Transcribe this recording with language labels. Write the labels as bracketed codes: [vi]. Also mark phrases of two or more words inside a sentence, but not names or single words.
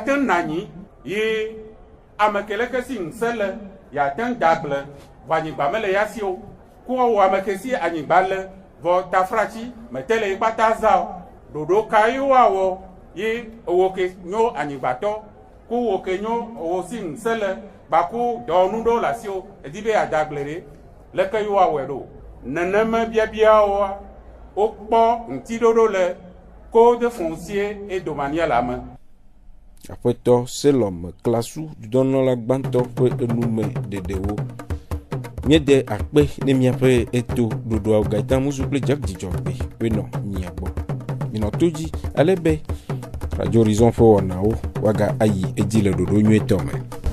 [ee] te na anyi ye ame ke leke si ŋusẽ le yeate ŋu da agble vɔ anyigba mele ya si o ku wɔ ame ke si anyigba le vɔ tafratsi mete le yi kpata za o ɖoɖo ka ye woawɔ ye ewo ke nyo anyigbatɔ ku wo ke nyo ewo si ŋusẽ le gbaku dɔwɔnu ɖewo le asi o edi be ada agble ɖe leke ye woawɔe ɖo nenema biabiawoa wokpɔ ŋutiɖoɖo le [fr] code foncier et domanial [ee] la me. Aƒetɔ Selom Klasu dudɔnɔla gbãtɔ ƒe enume ɖeɖewo míede akpe ne miaƒe eto ɖoɖoawo gaita musu kple Jack Dzidzɔgbe wenɔ mia gbɔ minɔ to dzi ale be Radio Horizon ƒe wɔnawo waga ayi edzi le ɖoɖo nyuietɔ me.